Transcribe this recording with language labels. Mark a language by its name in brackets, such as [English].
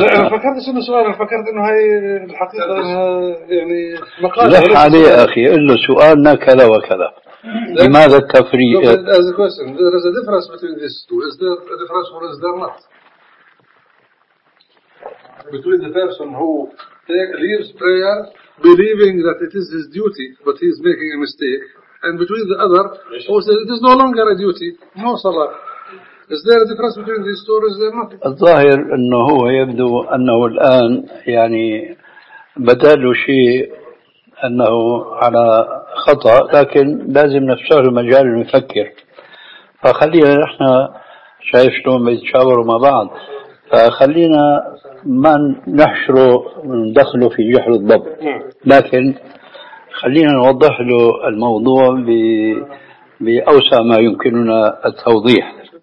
[Arabic] فكرت شنو السؤال؟ فكرت إنه هاي الحقيقة يعني مقالة. لح عليه أخي، قل له سؤالنا كذا وكذا. لماذا التفريق؟ [English] As a question, there is a difference between these two. Is there a difference or is there not? Between the person who leaves prayer believing that it is his duty, but he is making a mistake, and between the other who says it is no longer a duty, no salah. Is there a difference between these two or is there not? [Arabic] الظاهر أنه يبدو أنه الآن يعني بدل شيء أنه على خطأ، لكن لازم نفسه مجال المفكر. فخلينا نحن شايف شلون بيتشاوروا مع بعض، فخلينا ما نحشره ندخله في جحر الضب، لكن خلينا نوضح له الموضوع بأوسع ما يمكننا التوضيح.